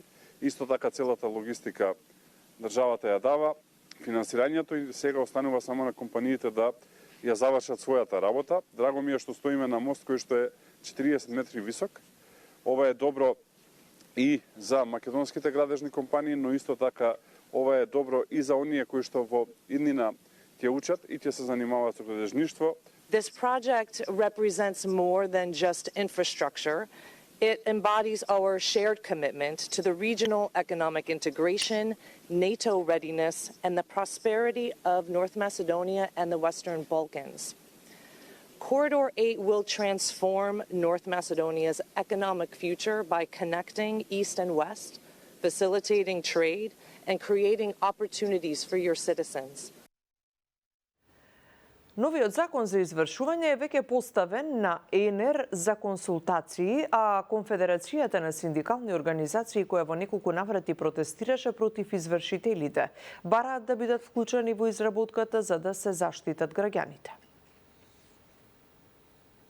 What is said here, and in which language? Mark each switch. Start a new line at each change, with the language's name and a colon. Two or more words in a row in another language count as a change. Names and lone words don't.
Macedonian: Исто така целата логистика државата ја дава, финансирањето и сега останува само на компаниите да ја завршат својата работа. Драго ми е што стоиме на мост кој што е 40 метри висок. Ова е добро и за македонските градежни компании, но исто така ова е добро и за оние кои што во иднина ќе учат и ќе се занимаваат со градежништво.
English: This project represents more than just infrastructure. It embodies our shared commitment to the regional economic integration, NATO readiness, and the prosperity of North Macedonia and the Western Balkans. Corridor 8 will transform North Macedonia's economic future by connecting East and West, facilitating trade, and creating opportunities for your citizens.
Macedonian: Новиот закон за извршување е веќе поставен на ЕНР за консултации, а Конфедерацијата на синдикални организации, која во неколку наврати протестираше против извршителите, бараат да бидат вклучени во изработката за да се заштитат граѓаните.